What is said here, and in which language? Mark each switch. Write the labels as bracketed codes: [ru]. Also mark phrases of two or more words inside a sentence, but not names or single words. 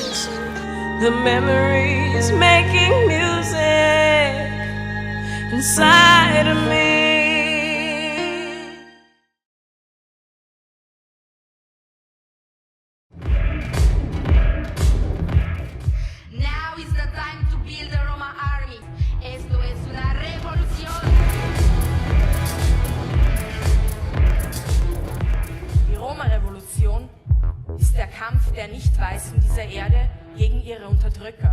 [en] The memories making music inside of me. Now is the time to build a Roma army. [es] Esto es una revolución. [de] Die Roma-Revolution ist der Kampf der Nicht-Weißen dieser Erde gegen ihre Unterdrücker.